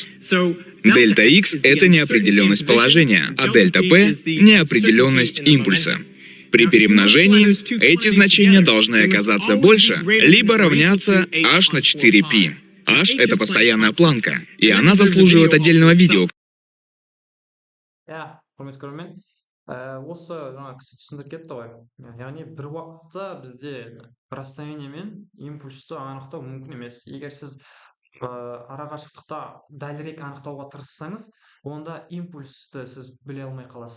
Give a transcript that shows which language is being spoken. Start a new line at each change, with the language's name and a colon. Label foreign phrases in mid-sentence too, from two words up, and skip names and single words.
Russian: Дельта X — это неопределенность положения, а дельта P — неопределенность импульса. При перемножении эти значения должны оказаться больше, либо равняться h на 4π. H — это постоянная планка, и она заслуживает отдельного видео.
Kazakh: Құрметті көрермен, осы жаңа кісі түсіндіріп кетті ғой. Яғни бір уақытта бізде расстояние мен импульсті анықтау мүмкін емес. Егер сіз арақашықтықта дәлірек анықтауға тырыссаңыз, онда импульсті сіз біле алмай қаласыз.